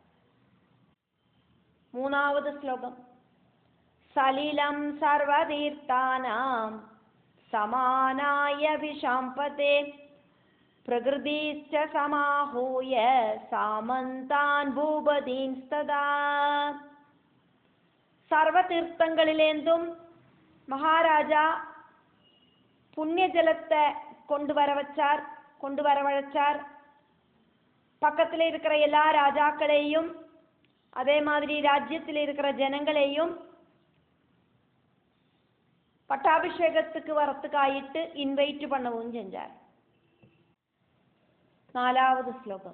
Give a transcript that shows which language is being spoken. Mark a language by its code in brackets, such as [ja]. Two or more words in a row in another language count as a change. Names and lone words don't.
[ta] 3வது ஸ்லோகம். [sa] सलिलम् सर्वतीर्थानाम् समानाय विशाम्पते प्रकृतिश्च समाहूय सामन्तान् भूपतीन्स्तथा. [ml] സർവതീർത്ഥങ്ങളിലേന്തും മഹാരാജാ പുണ്യജലത്തെ കൊണ്ടുവരവഴച്ചാർ. [ta] பக்கத்தில் இருக்கிற எல்லா ராஜாக்களையும் அதே மாதிரி ராஜ்யத்தில் இருக்கிற ஜனங்களையும் பட்டாபிஷேகத்துக்கு வரத்துக்காயிட்டு இன்வைட் பண்ணவும் செஞ்சார். 4வது ஸ்லோகம்.